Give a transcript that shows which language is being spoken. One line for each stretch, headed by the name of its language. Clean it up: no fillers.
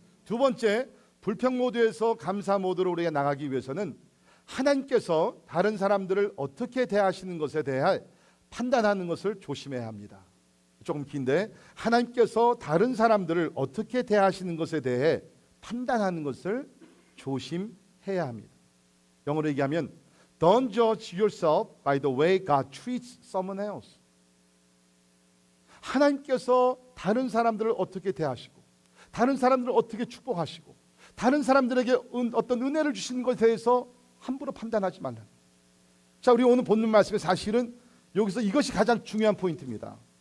Korean: 두 번째, 불평 모드에서 감사 모드로 우리가 나가기 위해서는 하나님께서 다른 사람들을 어떻게 대하시는 것에 대해 판단하는 것을 조심해야 합니다. 조금 긴데, 하나님께서 다른 사람들을 어떻게 대하시는 것에 대해 판단하는 것을 조심해야 합니다. 영어로 얘기하면
English: Don't judge yourself by the way God treats someone else.
Korean: 하나님께서 다른 사람들을 어떻게 대하시고, 다른 사람들을 어떻게 축복하시고, 다른 사람들에게 어떤 은혜를 주시는 것에 대해서 함부로 판단하지 말라. 자, 우리 오늘 본문 말씀에 사실은 여기서 이것이 가장 중요한 포인트입니다.